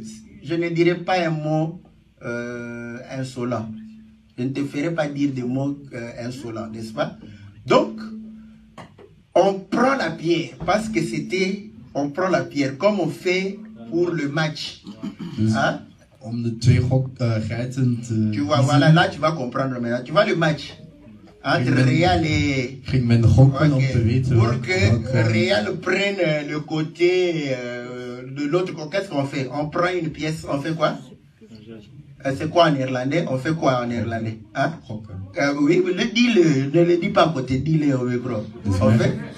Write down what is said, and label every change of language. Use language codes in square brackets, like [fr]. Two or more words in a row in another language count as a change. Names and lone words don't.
[fr] Je ne dirai pas un mot insolent. Je ne te ferai pas dire des mots insolents, n'est-ce pas? Donc, on prend la pierre, parce que c'était, on prend la pierre, comme on fait pour le match. Hein? [nl] Om de 2 geiten te... [fr] Tu vois, voilà, là tu vas comprendre maintenant. Tu vois le match entre Real et... [nl] Ging men gokken om te weten [fr] pour que Real prenne le côté de l'autre. Qu'est-ce qu'on fait? On prend une pièce, on fait quoi? C'est quoi en néerlandais? On fait quoi en néerlandais? Hein? Oui, ne le dis pas à côté, dis-le au micro. On fait?